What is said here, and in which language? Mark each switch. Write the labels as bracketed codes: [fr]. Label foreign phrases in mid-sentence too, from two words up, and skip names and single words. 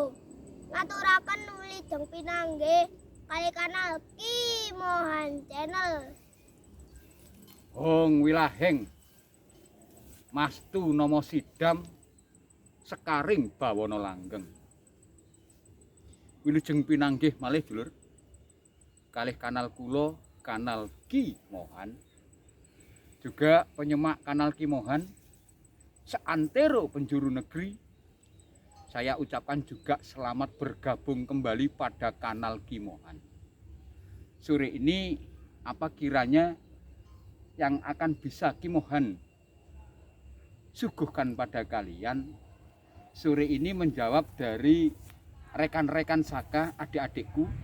[jv] Ngaturaken wilujeng pinanggih kali kanal Ki Mohan Channel. Hong wilaheng Mastu Nomo Sidam Sekaring Bawana Langgeng. Wilujeng pinanggih malih dulur kalih kanal kula kanal Ki Mohan, [id] juga penyemak kanal Ki Mohan seantero penjuru negeri. Saya ucapkan juga selamat bergabung kembali pada kanal Ki Mohan. Sore ini apa kiranya yang akan bisa Ki Mohan suguhkan pada kalian sore ini menjawab dari rekan-rekan Saka, adik-adikku